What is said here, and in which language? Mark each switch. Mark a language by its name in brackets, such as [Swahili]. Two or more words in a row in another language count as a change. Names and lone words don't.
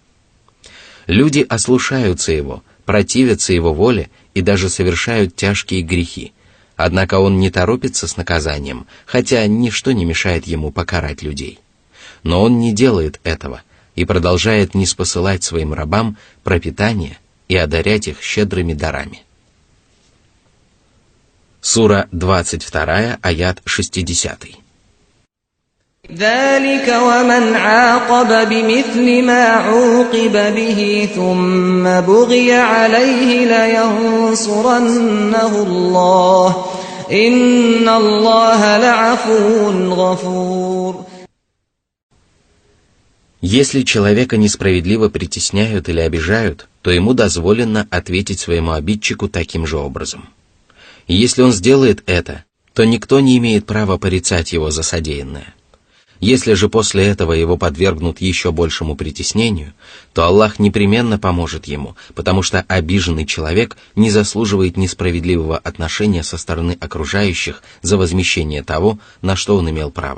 [Russian] Люди ослушаются его, противятся его воле и даже совершают тяжкие грехи, однако он не торопится с наказанием, хотя ничто не мешает ему покарать людей. Но он не делает этого и продолжает ниспосылать своим рабам пропитание и одарять их щедрыми дарами. Сура 22, аят 60. [Arabic] ذَلِكَ وَمَنْ عَاقَبَ بِمِثْلِ مَا عُوقِبَ بِهِ ثُمَّ بُغِيَ عَلَيْهِ لَيَنصُرَنَّهُ اللَّهُ إِنَّ اللَّهَ لَعَفُوٌّ غَفُورٌ. [Russian] Если человека несправедливо притесняют или обижают, то ему дозволено ответить своему обидчику таким же образом. И если он сделает это, то никто не имеет права порицать его за содеянное. Если же после этого его подвергнут еще большему притеснению, то Аллах непременно поможет ему, потому что обиженный человек не заслуживает несправедливого отношения со стороны окружающих за возмещение того, на что он имел право.